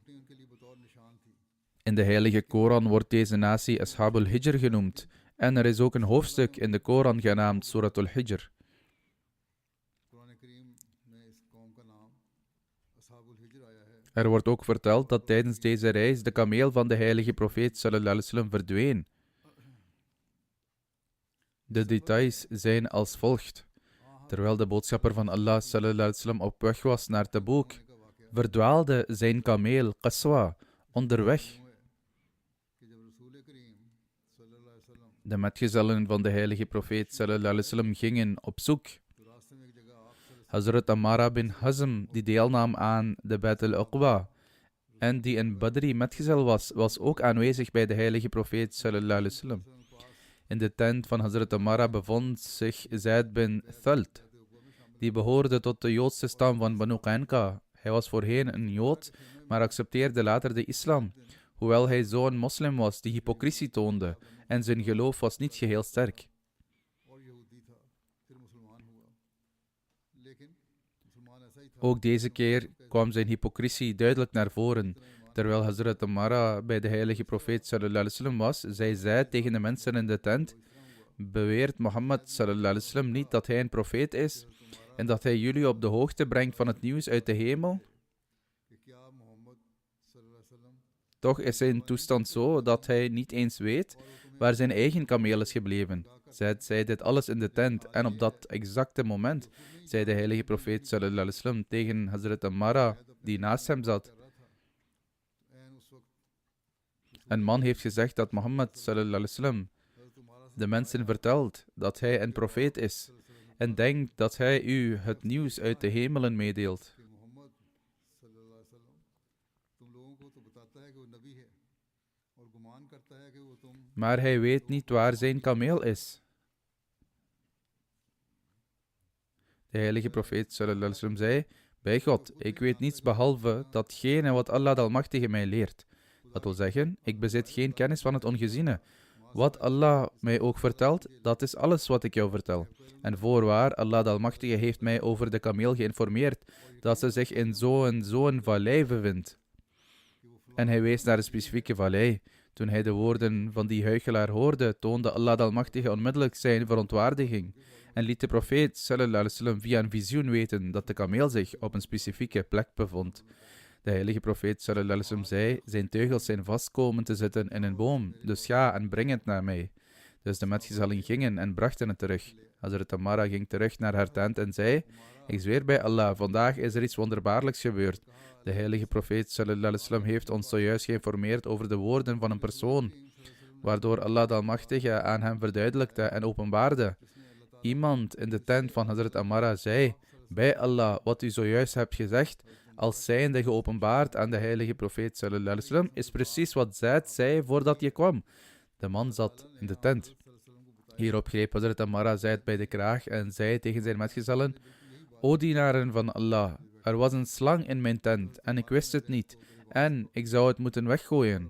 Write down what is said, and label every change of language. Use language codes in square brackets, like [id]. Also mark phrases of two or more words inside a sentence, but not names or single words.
[nl] In de heilige Koran wordt deze natie Ashab al-Hijr genoemd En er is ook een hoofdstuk in de Koran genaamd Surat al-Hijr. Er wordt ook verteld dat tijdens deze reis de kameel van de heilige profeet [ar] صلى الله عليه وسلم [nl] verdween. De details zijn als volgt. Terwijl de boodschapper van Allah [ar] صلى الله عليه وسلم [nl] op weg was naar Tabuk, verdwaalde zijn kameel Qaswa onderweg. De metgezellen van de heilige profeet [ar] صلى الله عليه وسلم [nl] gingen op zoek. Hazrat Amara bin Hazm, die deelnam aan de Battle Uqba en die een Badri metgezel was ook aanwezig bij de heilige profeet [ar] صلى الله عليه وسلم. [nl] In de tent van Hazrat Amara bevond zich Zaid bin Thalt. Die behoorde tot de Joodse stam van Banu Qainqa. Hij was voorheen een Jood, maar accepteerde later de islam. Hoewel hij zo'n moslim was die hypocrisie toonde en zijn geloof was niet geheel sterk. Ook deze keer kwam zijn hypocrisie duidelijk naar voren. Terwijl Hazrat Amara bij de heilige profeet [ar] صلى الله عليه وسلم [nl] was, zei zij tegen de mensen in de tent: beweert Mohammed [ar] صلى الله عليه وسلم [nl] niet dat hij een profeet is en dat hij jullie op de hoogte brengt van het nieuws uit de hemel? Toch is zijn toestand zo dat hij niet eens weet waar zijn eigen kameel is gebleven. Zij zei dit alles in de tent en op dat exacte moment zei de heilige profeet [ar] صلى الله عليه وسلم [nl] tegen Hazrat Amara, die naast hem zat: een man heeft gezegd dat Mohammed [ar] صلى الله عليه وسلم [nl] de mensen vertelt dat hij een profeet is en denkt dat hij u het nieuws uit de hemelen meedeelt. Maar hij weet niet waar zijn kameel is. De heilige profeet [ar] صلى الله عليه وسلم [nl] zei: bij God, ik weet niets behalve datgene wat Allah de Almachtige mij leert. Dat wil zeggen, ik bezit geen kennis van het ongeziene. Wat Allah mij ook vertelt, dat is alles wat ik jou vertel. En voorwaar, Allah de Almachtige heeft mij over de kameel geïnformeerd dat ze zich in zo'n vallei bevindt. En hij wees naar een specifieke vallei. Toen hij de woorden van die huichelaar hoorde, toonde Allah de Almachtige onmiddellijk zijn verontwaardiging en liet de profeet [ar] صلى الله عليه وسلم [nl] via een visioen weten dat de kameel zich op een specifieke plek bevond. De heilige profeet [ar] صلى الله عليه وسلم [nl] zei: zijn teugels zijn vast komen te zitten in een boom, dus ga en breng het naar mij. Dus de metgezellen gingen en brachten het terug. Hazrat Amara ging terug naar haar tent en zei: ik zweer bij Allah, vandaag is er iets wonderbaarlijks gebeurd. De heilige profeet [ar] صلى الله عليه وسلم [nl] heeft ons zojuist geïnformeerd over de woorden van een persoon, waardoor Allah de Almachtige aan hem verduidelijkte en openbaarde. Iemand in de tent van Hazrat Amara zei: bij Allah, wat u zojuist hebt gezegd, als zijnde geopenbaard aan de heilige profeet [ar] صلى الله عليه وسلم, [nl] is precies wat Zaid zei voordat je kwam. De man zat in de tent. Hierop greep Hazrat Amara Zaid bij de kraag en zei tegen zijn metgezellen: o dienaren van Allah, er was een slang in mijn tent en ik wist het niet en ik zou het moeten weggooien.